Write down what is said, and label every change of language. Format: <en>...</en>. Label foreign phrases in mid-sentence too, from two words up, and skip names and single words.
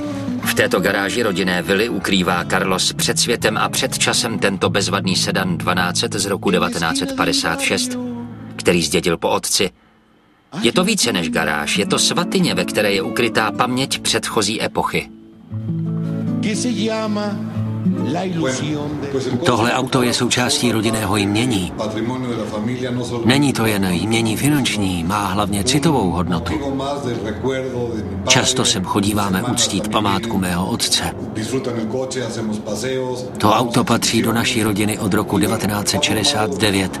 <cs>V této garáži rodinné vily ukrývá Carlos před světem a před časem tento bezvadný sedan 1200 z roku 1956, který zdědil po otci. Je to více než garáž, je to svatyně, ve které je ukrytá paměť předchozí epochy.</cs> <es>Que se llama La ilusión de...</es> <cs>Tohle auto je součástí rodinného jmění. Není to jen jmění finanční, má hlavně citovou hodnotu. Často sem chodíváme uctít památku mého otce. To auto patří do naší rodiny od roku 1969.</cs>